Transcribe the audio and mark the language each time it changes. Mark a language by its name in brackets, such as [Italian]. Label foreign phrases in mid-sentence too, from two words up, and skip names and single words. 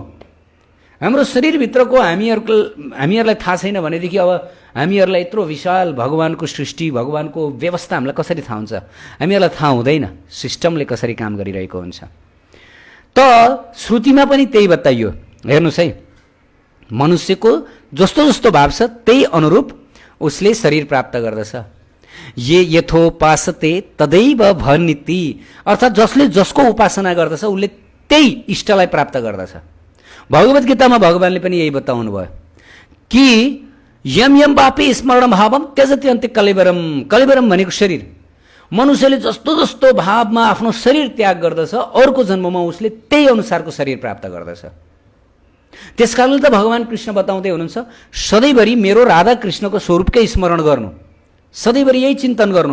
[Nepali] हाम्रो शरीरभित्रको हामीहरूलाई थाहा छैन भनेदेखि अब हामीहरूलाई यत्रो विशाल भगवानको सृष्टि, भगवानको व्यवस्था हामीलाई कसरी थाहा हुन्छ? हामीहरूलाई थाहा हुँदैन सिस्टमले कसरी काम गरिरहेको हुन्छ। त श्रुतिमा पनि त्यही बताइयो। हेर्नुहोस् है, मनुष्यको जस्तो जस्तो भाव छ त्यही अनुरूप उसले शरीर प्राप्त गर्दछ। [Sanskrit] ये यथोपासते तदैव भनिति, [Nepali] अर्थात् जसले जसको उपासना गर्दछ उसले त्यही इष्टलाई प्राप्त गर्दछ। भगवत गीतामा भगवानले पनि यही बताउनु भयो कि [Sanskrit] यम यम पापे स्मरण भावम त्यजति अन्त्य कलेवरम। [Nepali] कलेवरम भनेको शरीर। मनुष्यले जस्तो जस्तो भावमा आफ्नो शरीर त्याग गर्दछ अर्को जन्ममा उसले त्यही अनुसारको शरीर प्राप्त गर्दछ। त्यसकारणले त भगवान कृष्ण बताउँदै हुनुहुन्छ सधैँभरि मेरो राधा कृष्णको स्वरूपकै स्मरण गर्नु, सधैँभरि यही चिन्तन गर्नु।